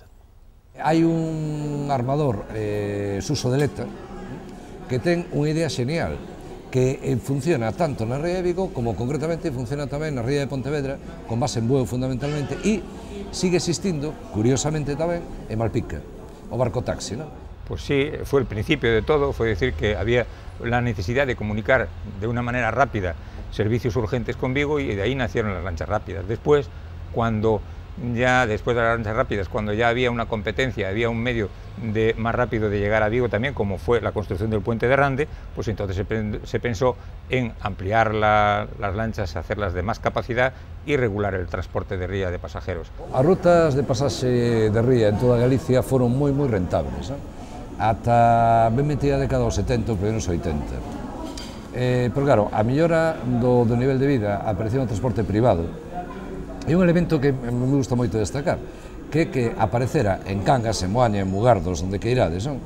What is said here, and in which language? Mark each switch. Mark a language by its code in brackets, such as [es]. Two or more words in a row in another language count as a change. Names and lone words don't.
[gl] Hai un armador, Suso de Leta, que ten unha idea xenial, que funciona tanto na ría de Vigo como concretamente funciona tamén na ría de Pontevedra, con base en Bueu fundamentalmente, e sigue existindo, curiosamente tamén, en Malpica, o barco taxi, ¿no? [es] Pues sí, fue el principio de todo, fue decir que había la necesidad de comunicar de una manera rápida servicios urgentes con Vigo y de ahí nacieron las lanchas rápidas. Después, después de las lanchas rápidas, cuando ya había una competencia, había un medio más rápido de llegar a Vigo también, como fue la construcción del puente de Rande, pues entonces se pensó en ampliar las lanchas, hacerlas de más capacidad y regular el transporte de ría de pasajeros. [gl] As rutas de pasaxe de ría en toda Galicia foron moi rentables, ¿no? Ata ben metida a década dos 70, os primeros 80. Pero claro, a mellora do nivel de vida apareceu no transporte privado. É un elemento que me gusta moito destacar, que aparecera en Cangas, en Moaña, en Mugardos, onde que irades, non?